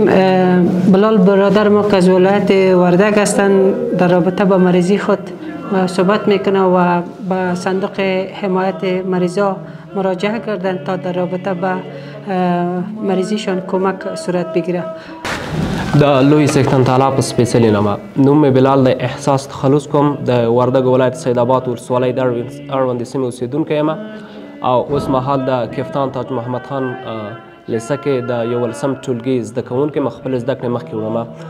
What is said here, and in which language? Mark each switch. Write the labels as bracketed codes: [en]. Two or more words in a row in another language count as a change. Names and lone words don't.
[fa] بلال برادر ما که از ولایت وردگ هستند در رابطه با مریضی خود صحبت میکنه و به صندوق حمایت مریضا مراجعه کردند تا در رابطه با مریضیشان کمک صورت بگیره. [ps] د لوی سیکتن طالب په سپیڅلي نامه نوم مې بلال د احساس تخلص کوم د وردګ ولایت سیدآباد ولسوالۍ د اړوندې سیمې اوسیدونکی یم او اوس مهال د کپتان تاج محمد خان لیسه کې د 11 ټولګي زده کوونکی م خپل زده کړې مخکې وړم.